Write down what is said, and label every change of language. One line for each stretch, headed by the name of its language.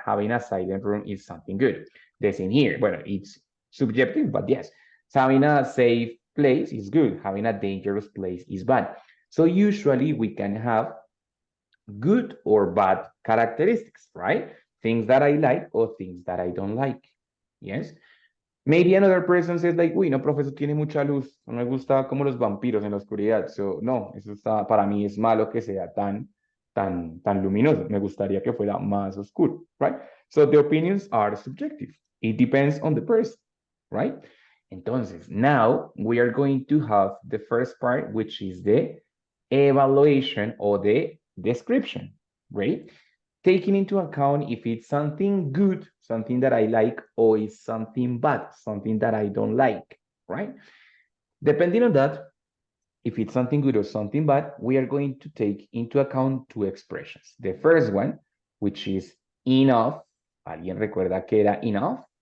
English: Having a silent room is something good. The same here. Well, it's subjective, but yes. So having a safe place is good. Having a dangerous place is bad. So usually we can have good or bad characteristics, right? Things that I like or things that I don't like. Yes. Maybe another person says like,
Spanish: uy, no, profesor, tiene mucha luz. No me gusta como los vampiros en la oscuridad. So, no, eso está, para mí es malo que sea tan luminoso. Me gustaría que fuera más oscuro, right?
English: So the opinions are subjective. It depends on the person, right? Entonces, now we are going to have the first part, which is the evaluation or the description, right? Taking into account if it's something good, something that I like, or it's something bad, something that I don't like, right? Depending on that, if it's something good or something bad, we are going to take into account two expressions. The first one, which is enough.
Spanish: ¿Alguien recuerda que era enough?